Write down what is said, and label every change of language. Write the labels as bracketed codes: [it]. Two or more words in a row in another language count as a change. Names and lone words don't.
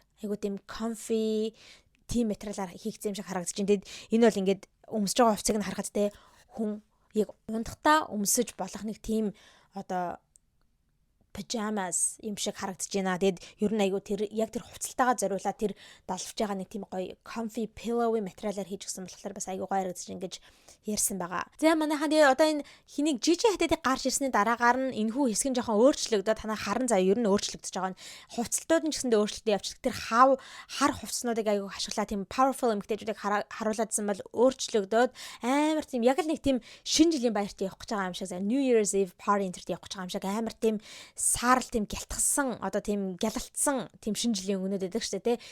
[mn] Айгуу тийм comfy тийм материалаар хийгдсэн юм шиг харагдаж байна. Тэгэд энэ бол ингээд өмсөж байгаа хувцсыг нь харахад те хүн яг унтахтаа өмсөж болох нэг тийм одоо пижамас юм шиг харагдаж байна. Тэгэд ер нь айгу тэр яг тэр хувцалтайгаа зориулаад тэр далавч байгаа нэг тийм гоё [en] comfy pillowy [mn] материалаар хийж гсэн болохоор бас айгу гоё харагдаж ингэж ярьсан байгаа. За манайхан тэгээ одоо энэ хэнийг Gigi Hadid-ийг гарч ирсний дараагаар нь энэхүү хэсэг нь жоохон өөрчлөгдөд танаа харан заа ер нь өөрчлөгдөж байгаа нь хувцалтууд нь ч гэсэндээ өөрчлөлтөө явчихдаг. Тэр хар хувцснуудыг айгу ашиглаад тийм powerful эмэгтэйчүүдийг харууладсан бол өөрчлөгдөд амар тийм яг л нэг тийм шинэ жилийн баярт явах гэж байгаа юм шиг [en] New Year's Eve party [mn] энтерт явах гэж байгаа юм шиг амар тийм саарл тийм гялтгсан одоо тийм гялалтсан тийм шинэ жилийн өнгөнүүд байдаг шүү дээ тий.